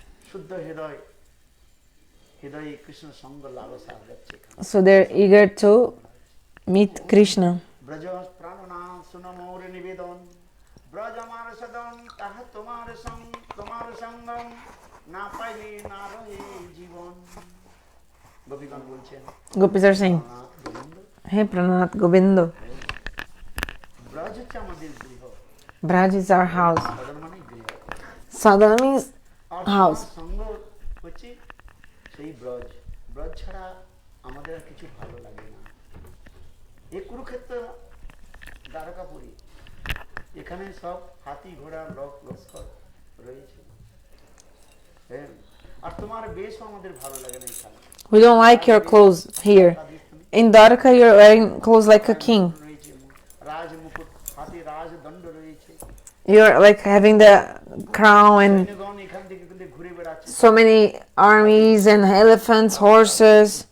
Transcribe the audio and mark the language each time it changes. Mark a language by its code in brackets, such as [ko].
[bn] শুদ্ধ হৃদয়, হৃদয়ে কৃষ্ণ সঙ্গ লালসা যাচ্ছে। [en] So they're eager to meet Krishna. [bn] Braj প্রাণনা শুনো মোর নিবেদন, ব্রজ আমার সদন তাহা তোমার সঙ্গ, তোমার সঙ্গম না পাইলে না রহে জীবন। গোপীগণ বলছেন, [en] Gopis are saying, Hey Pranat Gobindo, [bn] Braj হচ্ছে আমাদের গৃহ, [en] Braj is our house. [bn] সদন মানে গৃহ, [en] Sadhana means [bn] আর [en] house. [bn] তোমার সঙ্গ হচ্ছে সেই ব্রজ। ব্রজ ছাড়া আমাদের আর কিছু ভালো লাগে না। এই কুরুক্ষেত্র দ্বারকাপুরী, এখানে সব হাতি ঘোড়া লস্কর রয়েছে। হ্যাঁ, আর তোমার বেশও আমাদের ভালো লাগে না এখানে। [en] We don't like your clothes here. In Dwarka, you're wearing clothes like a king. [bn] রয়েছে রাজ মুকুট, হাতে রাজদণ্ড রয়েছে, [en] You're like having the crown and [bn] সৈন্যগণ এখান থেকে কিন্তু ঘুরে বেড়াচ্ছে। [en] so many armies and elephants, horses.